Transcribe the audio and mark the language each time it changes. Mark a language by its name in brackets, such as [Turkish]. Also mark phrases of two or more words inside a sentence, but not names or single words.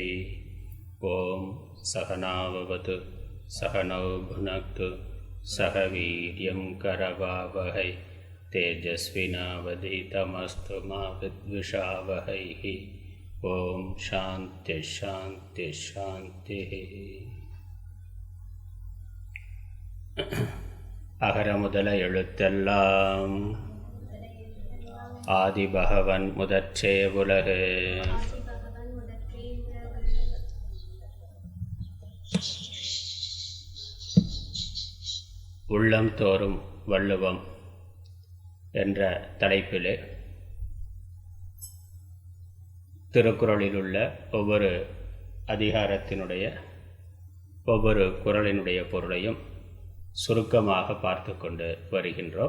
[Sanskrit] ॐ सहनाववतु सहनौ भुनक्तु सह वीर्यं करवावहै तेजस्विनावधीतमस्तु मा विद्विषावहैः। ओम् शान्तिः शान्तिः शान्तिः. [Tamil] அகர முதல எழுத்தெல்லாம் ஆதிபகவன் முதற்றே உலகு. உள்ளம் தோறும் வள்ளுவம் என்ற தலைப்பிலே திருக்குறளில் உள்ள ஒவ்வொரு அதிகாரத்தினுடைய ஒவ்வொரு குறளினுடைய பொருளையும் சுருக்கமாக பார்த்து கொண்டு வருகின்றோம்.